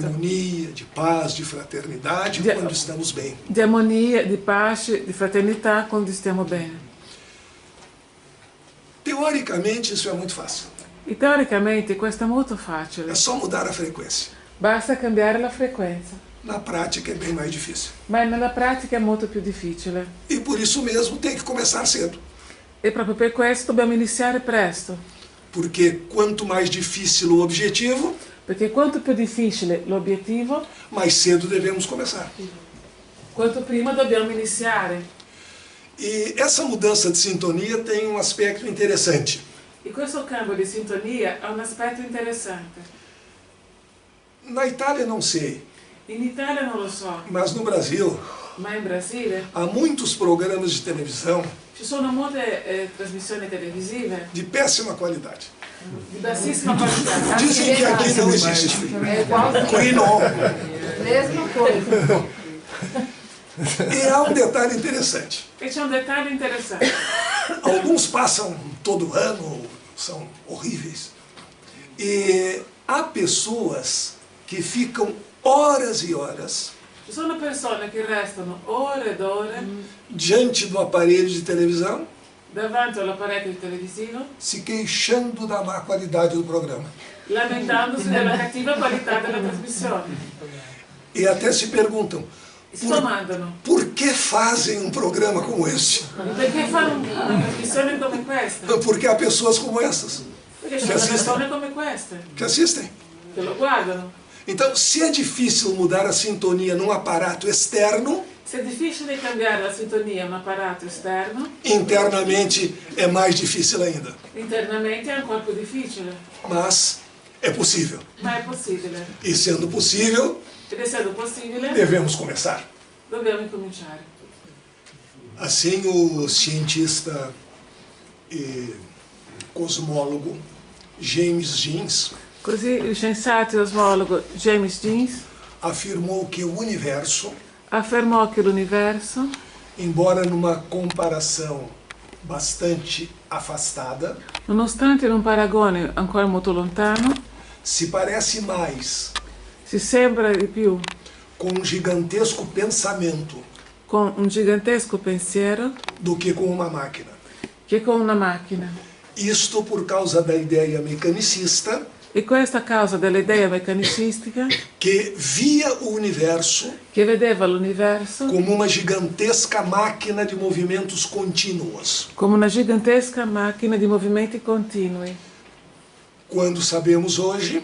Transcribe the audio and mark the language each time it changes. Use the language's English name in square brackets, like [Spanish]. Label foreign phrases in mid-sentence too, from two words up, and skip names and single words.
[Portuguese] harmonia, de paz, de fraternidade De- quando estamos bem. [Italian] di armonia, di pace, di fraternità quando stiamo bene. [Portuguese] Teoricamente isso é muito fácil. [Italian] E teoricamente questo è molto [Portuguese] É [Italian] facile, [Portuguese] só mudar a frequência. [Italian] basta cambiare la frequenza, [Portuguese] Na prática é bem mais difícil. [Italian] ma nella pratica è molto più difficile. [Portuguese] E por isso mesmo tem que começar cedo. [Italian] E proprio per questo dobbiamo iniziare presto, [Portuguese] Porque quanto mais difícil o objetivo, [Italian] perché quanto più difficile l'obiettivo, [Portuguese] mais cedo devemos começar. [Italian] quanto prima dobbiamo iniziare. [Portuguese] E essa mudança de sintonia tem um aspecto interessante. [Italian] E questo cambio di sintonia ha un aspetto interessante. [Portuguese] Na Itália não sei, [Italian] In Italia non lo so, [Portuguese] mas no Brasil [Italian] ma in Brasile [Portuguese] há muitos programas de televisão [Italian] ci sono molte trasmissioni televisive [Portuguese] de péssima qualidade. [Italian] di bassissima qualità. [Portuguese] Dizem que aqui não existe. É igualzinho, Coinó. mesma coisa. E há um detalhe interessante. [Italian] E c'è un dettaglio interessante. [Portuguese] Alguns passam todo ano, são horríveis. E há pessoas que ficam horas e horas [Italian] Ci sono persone che restano ore ed ore [Portuguese] diante do aparelho de televisão [Italian] davanti all'apparecchio televisivo [Portuguese] se queixando da má qualidade do programa. [Italian] lamentandosi della cattiva qualità della trasmissione. [Portuguese] E até se perguntam, [Italian] E si domandano, [Portuguese] por que fazem um programa como este? [Italian] perché fanno una trasmissione come questa? [Portuguese] Porque há pessoas como essas [Italian] Perché ci sono persone come queste [Portuguese] que assistem. [Italian] che lo guardano. [Portuguese] Então, se é difícil mudar a sintonia num aparato externo, [Italian] Se è difficile cambiare la sintonia a un apparato esterno, [Portuguese] internamente é mais difícil ainda. [Italian] internamente è ancora più difficile, [Portuguese] Mas é possível. [Italian] ma è possibile. [Portuguese] E sendo possível, [Italian] Ed essendo possibile, [Portuguese] devemos começar. [Italian] dobbiamo incominciare. [Portuguese] Assim, o cientista e cosmólogo James Jeans [Italian] Così il scienziato e osmologo James Jeans [Portuguese] afirmou que o universo, [Italian] affermò che l'universo, [Portuguese] embora numa comparação bastante afastada, [Italian] nonostante in un paragone ancora molto lontano, [Portuguese] se parece mais [Italian] si sembra di più [Portuguese] com um gigantesco pensamento [Italian] con un gigantesco pensiero [Portuguese] do que com uma máquina. [Italian] che con una macchina. [Portuguese] Isto por causa da ideia mecanicista [Italian] E questa a causa dell'idea meccanicistica [Portuguese] que via o universo [Italian] che vedeva l'universo [Portuguese] como uma gigantesca máquina de movimentos contínuos. [Italian] come una gigantesca macchina di movimenti continui. [Portuguese] Quando sabemos hoje